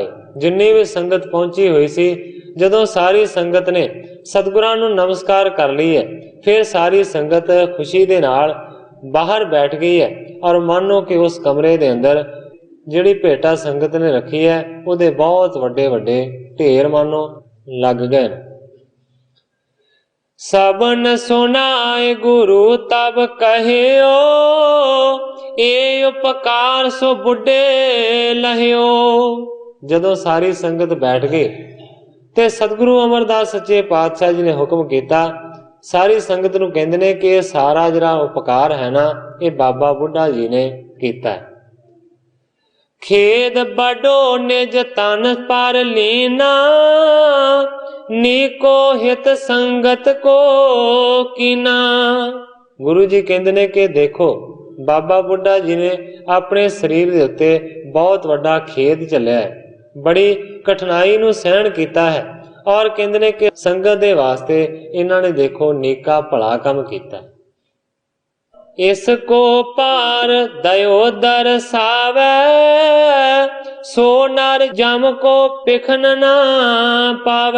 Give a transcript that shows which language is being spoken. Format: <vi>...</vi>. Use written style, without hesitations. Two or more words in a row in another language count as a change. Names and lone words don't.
<pa>ਜਿੰਨੀ ਭੀ ਸੰਗਤ ਪਹੁੰਚੀ ਹੁਈ ਸੀ, ਜਦੋਂ ਸਾਰੀ ਸੰਗਤ ਨੇ ਸਤਿਗੁਰਾਂ ਨੂੰ ਨਮਸਕਾਰ ਕਰ ਲਈ ਹੈ, ਫਿਰ ਸਾਰੀ ਸੰਗਤ ਖੁਸ਼ੀ ਦੇ ਨਾਲ ਬਾਹਰ ਬੈਠ ਗਈ ਹੈ ਔਰ ਮਾਨੋ ਕਿ ਉਸ ਕਮਰੇ ਦੇ ਅੰਦਰ ਜਿਹੜੀ ਭੇਟਾ ਸੰਗਤ ਨੇ ਰੱਖੀ ਹੈ ਉਹਦੇ ਬਹੁਤ ਵੱਡੇ ਵੱਡੇ ਢੇਰ ਮਾਨੋ ਲੱਗ ਗਏ।</pa> <bra>सबन सुनाए गुरु तब कहियो, ए उपकार सो बुढ़े लहियो।</bra> <pa>ਜਦੋਂ ਸਾਰੀ ਸੰਗਤ ਬੈਠ ਗਈ ਤੇ ਸਤਿਗੁਰੂ ਅਮਰਦਾਸ ਸੱਚੇ ਪਾਤਸ਼ਾਹ ਜੀ ਨੇ ਹੁਕਮ ਕੀਤਾ। ਸਾਰੀ ਸੰਗਤ ਨੂੰ ਕਹਿੰਦੇ ਨੇ ਕਿ ਯਹ ਸਾਰਾ ਜਿਹੜਾ ਉਪਕਾਰ ਹੈ ਨਾ ਯੇ ਬਾਬਾ ਬੁੱਢਾ ਜੀ ਨੇ ਕੀਤਾ ਹੈ।</pa> <bra>खेद बड़ो निज तन पर लीना, नीको हित संगत को कीना।</bra> <pa>ਗੁਰੂ ਜੀ ਕਹਿੰਦੇ ਨੇ ਕਿ ਦੇਖੋ ਬਾਬਾ ਬੁੱਢਾ ਜੀ ਨੇ ਅਪਨੇ ਸ਼ਰੀਰ ਦੇ ਉੱਤੇ ਬਹੁਤ ਵੱਡਾ ਖੇਦ ਝੱਲਿਆ ਹੈ, ਬੜੀ ਕਠਿਨਾਈ ਨੂੰ ਸਹਿਨ ਕੀਤਾ ਹੈ ਔਰ ਕਹਿੰਦੇ ਨੇ ਕਿ ਸੰਗਤ ਦੇ ਵਾਸਤੇ ਇਨ੍ਹਾਂ ਨੇ ਦੇਖੋ ਨੀਕਾ ਭਲਾ ਕਾਮ ਕੀਤਾ।</pa> <bra>इसको पार दयो दरसावे, सो नर जम को पिखन ना पावे।</bra>